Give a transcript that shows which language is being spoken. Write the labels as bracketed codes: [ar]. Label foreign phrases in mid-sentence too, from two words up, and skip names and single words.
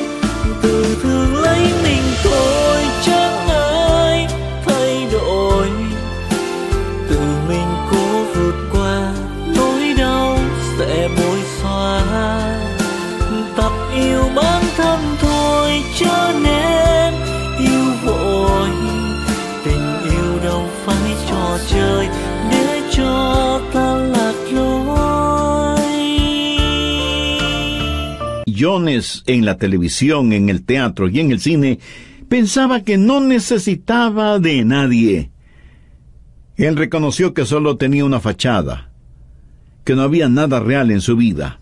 [vi] Tự thương lấy mình thôi chẳng ai thay đổi, tự mình cố vượt qua nỗi đau sẽ bối xóa. Tập yêu bản thân thôi cho nên yêu vội, tình yêu đâu phải trò chơi để cho ta lạc lối. [es] Jones, en la televisión, en el teatro y en el cine, pensaba que no necesitaba de nadie. Él reconoció que solo tenía una fachada, que no había nada real en su vida.